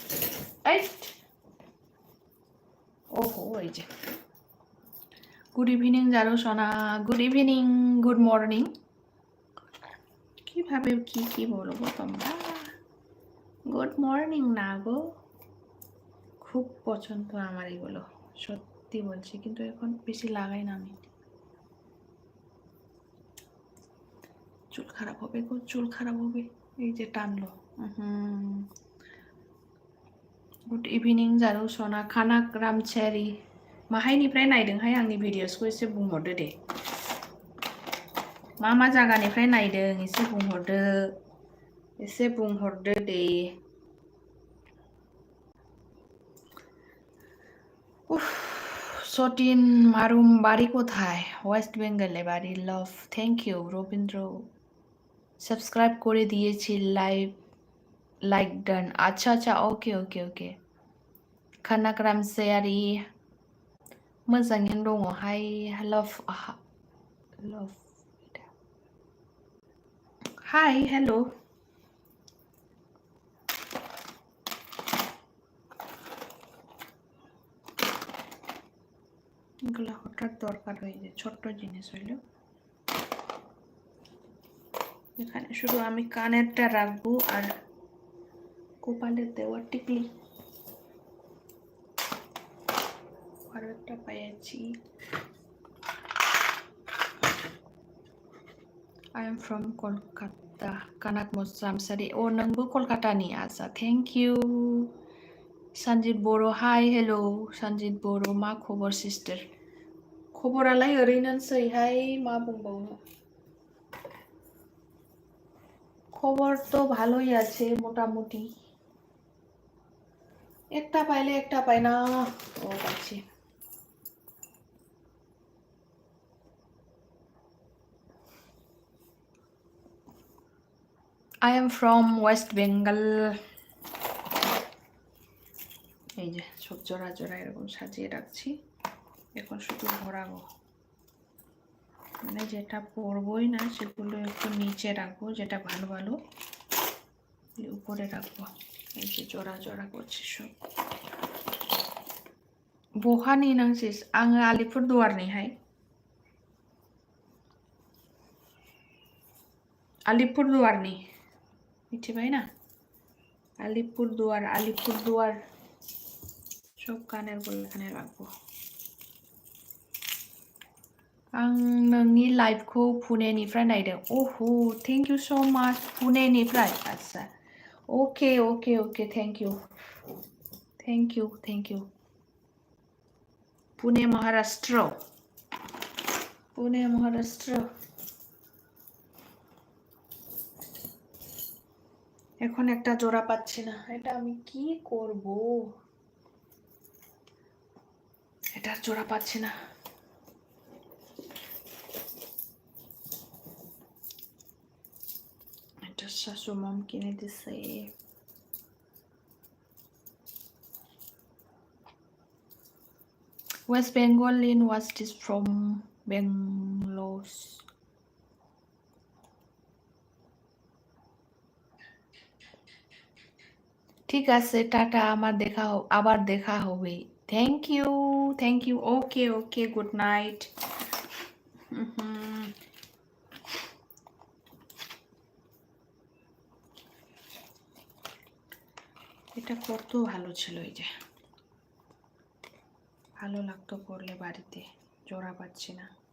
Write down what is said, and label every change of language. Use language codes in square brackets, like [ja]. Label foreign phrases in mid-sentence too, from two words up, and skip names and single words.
[bn] ওহো এই যে, [en] good evening [bn] জারু সোনা, [en] good evening, good morning, [bn] কিভাবে কি বলবো তোমরা, [en] good morning [bn] না গো, খুব পছন্দ আমার এগুলো, সত্যি বলছি, কিন্তু এখন বেশি লাগাই না আমি। চুল খারাপ হবে গো, চুল খারাপ হবে। এই যে টানলো। [en] good evening [brx] जारौ सना खानाक रामचारि माहायनिफ्राय नायदोंहाय आंनि भिडिअसखौ एसे बुंहरदो दे। मा जायगानिफ्राय नायदों एसे बुंहरदो दे। [bn] উফ, সতিন মারুম বাড়ী কোথায়? ওয়েস্ট বেঙ্গলে বাড়ি। লাভ, [en] thank you [bn] রবীন্দ্র। সাবস্ক্রাইব করে দিয়েছি, [en] like done. [bn] আচ্ছা আচ্ছা, [en] okay okay okay. [brx] खानाक रामचारि मोजाङैनो दङहाय। [en] love hi hello. [bn] এগুলো হঠাৎ দরকার হয়ে যায়, ছোট্ট জিনিস হইলেও। এখানে শুধু আমি কানেরটা রাখবো আর কপালে দেওয়ার টিকলি আরো একটা পেয়েছি। [en] I am from Kolkata, Kanak Ramchaरि। [brx] ও नोंबो कलकातानि? आसा, [en] thank you. [brx] सन्जित बर', [en] hi hello [brx] सन्जित बर', मा खबर सिस्टार? खबरालाय ओरैनोसैहाय, मा बुंबावनो। [bn] খবর তো ভালোই আছে মোটামুটি, একটা পাইলে একটা পাই না। ও পাচ্ছি। I am from West Bengal। এই যে সব জোড়া জোড়া এরকম সাজিয়ে রাখছি, এখন শুধু ভরাবো। মানে যেটা পরবই না সেগুলো একটু নিচে রাখবো, যেটা ভালো ভালো উপরে রাখবো। এই যে জোড়া জোড়া করছি সব। [brx] बहानि नांसिस? आङो आलिपुरदुवारनिहाय। आलिपुरदुवारनि, मिथिबाय ना? [bn] आलिपुरदुवार सब कानेरগুলো এখানে রাখবো। [brx] आं नोंनि लाइभखौ पुनेनिफ्राय नायदों। ओहो, [en] thank you so much. पुनेनिफ्राय? आच्छा, okay okay okay, thank you. पुणे महाराष्ट्र। [bn] এখন একটা জোড়া পাচ্ছি না, এটা আমি কি করব? এটা জোড়া পাচ্ছি না। এটা শাশু মম কিনে দিছে। [en] West Bengal in what is from Bangalore। [bn] ঠিক আছে, টাটা, আবার দেখা হবে। [en] thank you. okay okay, good night. [bn] এটা কত ভালো ছিল, এই যে ভালো লাগতো পরলে, বাড়িতে জোড়া পাচ্ছি না।